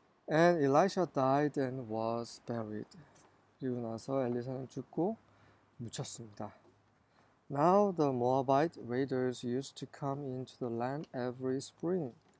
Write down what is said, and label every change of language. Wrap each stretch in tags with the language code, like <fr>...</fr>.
<en>And Elisha died and was buried.</en> <ko>그리고 나서 엘리사는 죽고 묻혔습니다.</ko> <en>Now the Moabite raiders used to come into the land every spring.</en>